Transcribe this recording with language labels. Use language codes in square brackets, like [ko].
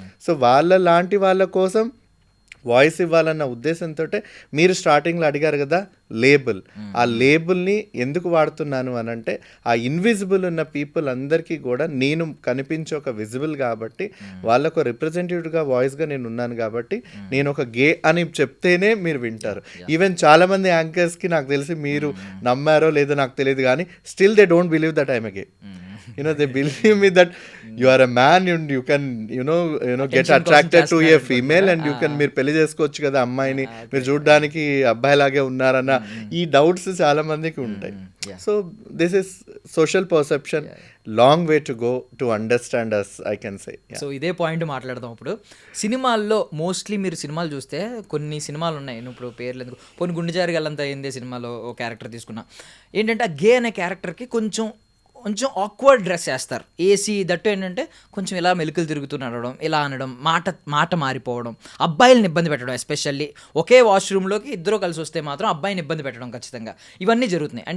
[te] So వాళ్ళ లాంటి వాళ్ళ కోసం వాయిస్ ఇవ్వాలన్న ఉద్దేశంతో మీరు స్టార్టింగ్లో అడిగారు కదా లేబుల్, ఆ లేబుల్ని ఎందుకు వాడుతున్నాను అని అంటే, ఆ ఇన్విజిబుల్ ఉన్న పీపుల్ అందరికీ కూడా నేను కనిపించే ఒక విజిబుల్ కాబట్టి, వాళ్ళకు రిప్రజెంటేటివ్గా వాయిస్గా నేను ఉన్నాను కాబట్టి నేను ఒక గే అని చెప్తేనే మీరు వింటారు. ఈవెన్ చాలామంది యాంకర్స్కి నాకు తెలిసి మీరు నమ్మారో లేదో నాకు తెలియదు కానీ [en] Still they don't believe that I'm a gay. They believe me that you are a man and you can get attracted to a female and you can [te] మీరు పెళ్లి చేసుకోవచ్చు కదా అమ్మాయిని, మీరు చూడడానికి అబ్బాయి లాగే ఉన్నారన్న ఈ డౌట్స్ చాలా మందికి ఉంటాయి. [en] So this is social perception, long way to go to understand us, I can say. [te] So ఇదే పాయింట్ మాట్లాడదాం ఇప్పుడు. సినిమాల్లో మోస్ట్లీ మీరు సినిమాలు చూస్తే కొన్ని సినిమాలు ఉన్నాయి, నేను ఇప్పుడు పేర్లు ఎందుకు, కొన్ని గుండెజారి గల్లంతా ఏందే సినిమాలో ఓ క్యారెక్టర్ తీసుకున్నా, ఏంటంటే ఆ గే అనే క్యారెక్టర్కి కొంచెం ఆక్వర్డ్ డ్రెస్ వేస్తారు, ఏసీ దట్టు ఏంటంటే కొంచెం ఇలా మెలికలు తిరుగుతూ నడవడం, ఇలా అనడం, మాట మారిపోవడం, అబ్బాయిలను ఇబ్బంది పెట్టడం, ఎస్పెషల్లీ ఒకే వాష్రూమ్లోకి ఇద్దరు కలిసి వస్తే మాత్రం అబ్బాయిని ఇబ్బంది పెట్టడం ఖచ్చితంగా, ఇవన్నీ జరుగుతున్నాయి.